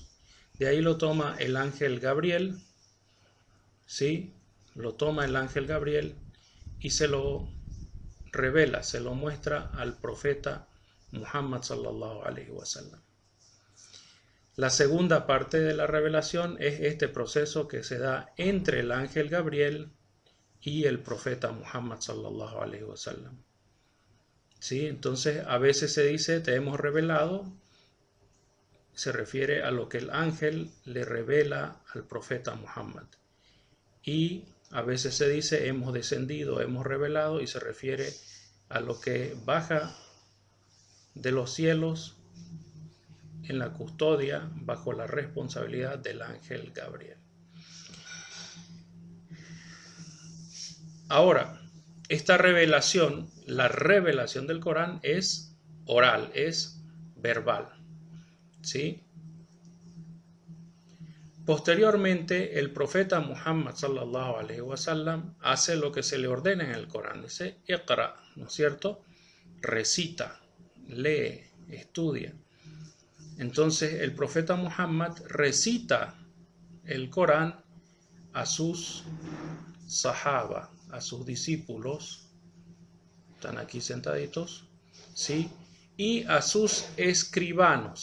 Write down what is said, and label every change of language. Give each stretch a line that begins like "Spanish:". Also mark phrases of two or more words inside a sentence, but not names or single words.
Spanish: De ahí lo toma el ángel Gabriel, ¿sí? Lo toma el ángel Gabriel y se lo revela, se lo muestra al profeta Muhammad
Arabic: صلى الله عليه وسلم.
Spanish: La segunda parte de la revelación es este proceso que se da entre el ángel Gabriel y el profeta Muhammad
Arabic: صلى الله عليه وسلم.
Spanish: ¿Sí? Entonces a veces se dice te hemos revelado, se refiere a lo que el ángel le revela al profeta Muhammad. Y a veces se dice hemos descendido, hemos revelado, y se refiere a lo que baja de los cielos en la custodia bajo la responsabilidad del ángel Gabriel. Ahora, esta revelación, la revelación del Corán es oral, es verbal, ¿sí? Posteriormente, el profeta Muhammad
Arabic: صلى الله عليه وسلم
Spanish: hace lo que se le ordena en el Corán, dice Iqra, ¿no es cierto? Recita, lee, estudia. Entonces el profeta Muhammad recita el Corán a sus sahaba, a sus discípulos, están aquí sentaditos, ¿sí?, y a sus escribanos.